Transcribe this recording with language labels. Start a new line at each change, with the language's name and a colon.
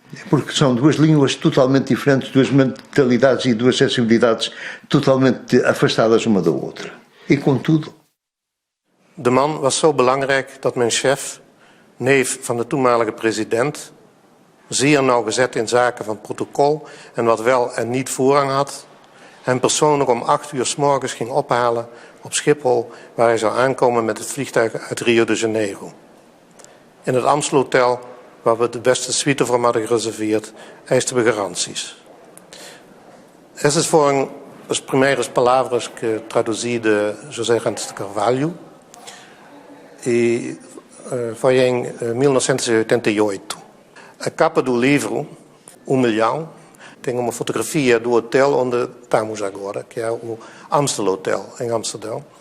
Portuguese: Porque são duas línguas totalmente diferentes, duas mentalidades e duas sensibilidades totalmente afastadas uma da outra. E contudo...
Dutch: De man was zo belangrijk dat mijn chef, neef van de toenmalige president, zeer nauwgezet in zaken van protocol en wat wel en niet voorrang had, hem persoonlijk om 8 uur 's morgens ging ophalen op Schiphol, waar hij zou aankomen met het vliegtuig uit Rio de Janeiro. In het Amstel Hotel, waar we de beste suite voor hem hadden gereserveerd, eisten we garanties.
Portuguese: Essas foram as primeiras palavras que traduzi de José Rantes de Carvalho e foi em 1988. A capa do livro, Milhão, tem uma fotografia do hotel onde estamos agora, que é o Amstel Hotel, em Amsterdão.